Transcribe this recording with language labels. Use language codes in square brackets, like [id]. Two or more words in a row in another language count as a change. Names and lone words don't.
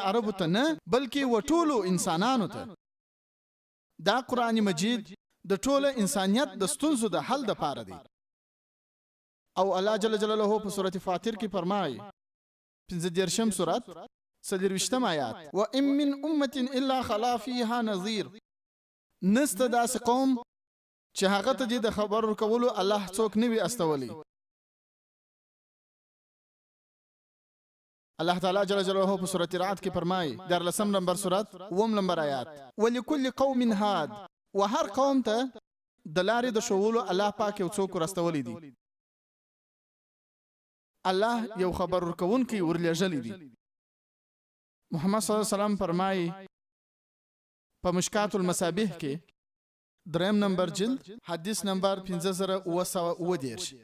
[ps] عربو ته نه بلکې وټولو انسانانو ته دا قرآن مجید د ټوله انسانیت د ستونزو د حل لپاره دی او الله جل جلاله په سورۃ فاطر کې فرمایي 15 سورت 23 آیات [ar] وَإِن مِّنْ أُمَّةٍ إِلَّا خَلَا فِيهَا نَذِيرٌ [ps] نسته داسې قوم چې هغه ته د خبر ورکولو الله څوک نه وي استولی الله تعالی جل جلاله په سورۃ رعد کې فرمایي 14 نمبر سورت 9 نمبر آیات [ar] وَلِكُلِّ قَوْمٍ هَادٍ [ps] وهر قوم ته د لارې د شوولو الله پاک یو څوک راستولی دی الله یو خبر ورکوونکی ورلېږلی دی محمد صلی الله علیه وسلم فرمایي په مشکات المصابیح کې 3 نمبر جلد حدیث نمبر 5910